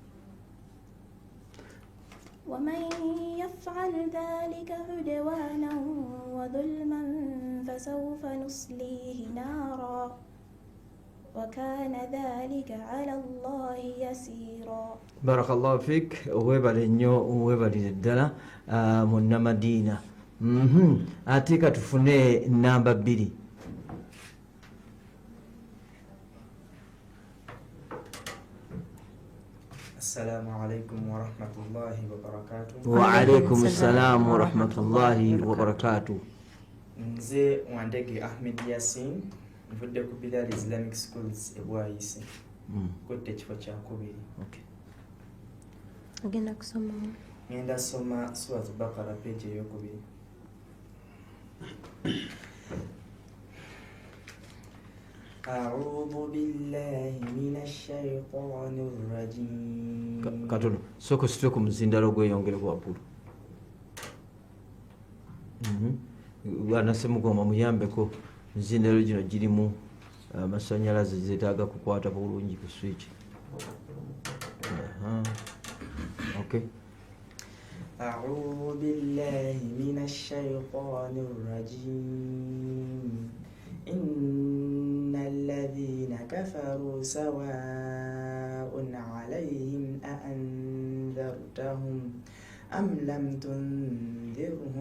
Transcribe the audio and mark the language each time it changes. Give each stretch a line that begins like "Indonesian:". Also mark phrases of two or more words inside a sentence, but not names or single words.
Arabic: ومن يفعل ذلك عدوانا وظلما فسوف نصليه نارا وكان ذلك على الله يسيرا. بارك الله فيك.
Ganda: webale nnyo webalire ddala munna Madina. Ate ka tufune namba 2.
Arabic: السلام عليكم ورحمة الله وبركاته. وعليكم السلام ورحمة الله وبركاته.
Ganda: Nze Wandege Ahmed Yasin nvudde ku Bilal Islamic Schools Ebwayise. Kotte ekifo kya kubiri. Okay. Agenda kusoma. Ngenda soma Suratul Baqara page ey'okubiri.
Arabic: أعوذ بالله من الشيطان الرجيم.
Ganda: Katono soko sitwe ku muzindalo gweyongere ku waggulu. Bwanasemugoma muyambeko muzindalo gino girimu amasanyalaze zetaaga kukwata bulungi ku switch. Okay.
Arabic: أعوذ بالله من الشيطان الرجيم إن الذين كفروا سواء عليهم أأنذرتهم أم لم تنذرهم